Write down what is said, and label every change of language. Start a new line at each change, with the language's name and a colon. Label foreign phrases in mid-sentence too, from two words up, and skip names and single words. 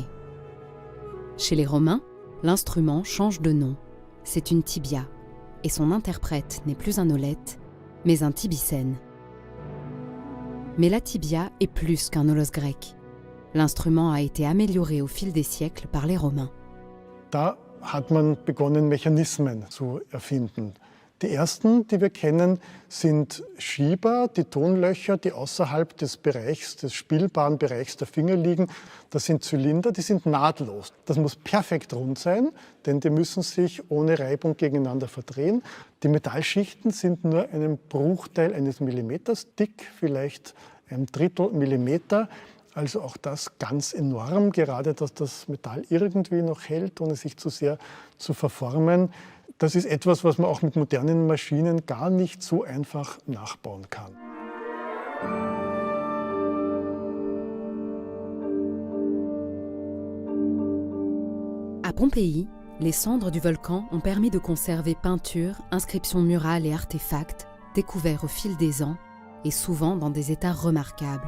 French: Chez les Romains, l'instrument change de nom. C'est une tibia, et son interprète n'est plus un aulette, mais un tibicène. Mais la tibia est plus qu'un olos grec. L'instrument a été amélioré au fil des siècles par les Romains.
German: Da hat man begonnen, Mechanismen zu erfinden. Die ersten, die wir kennen, sind Schieber, die Tonlöcher, die außerhalb des Bereichs, des spielbaren Bereichs der Finger liegen. Das sind Zylinder, die sind nahtlos. Das muss perfekt rund sein, denn die müssen sich ohne Reibung gegeneinander verdrehen. Die Metallschichten sind nur einen Bruchteil eines Millimeters dick, vielleicht ein Drittel Millimeter. Also auch das ganz enorm, gerade dass das Metall irgendwie noch hält, ohne sich zu sehr zu verformen. Das ist etwas, was man auch mit modernen Maschinen gar nicht so einfach nachbauen kann.
French: À Pompéi, les cendres du volcan ont permis de conserver peintures, inscriptions murales et artefacts découverts au fil des ans et souvent dans des états remarquables.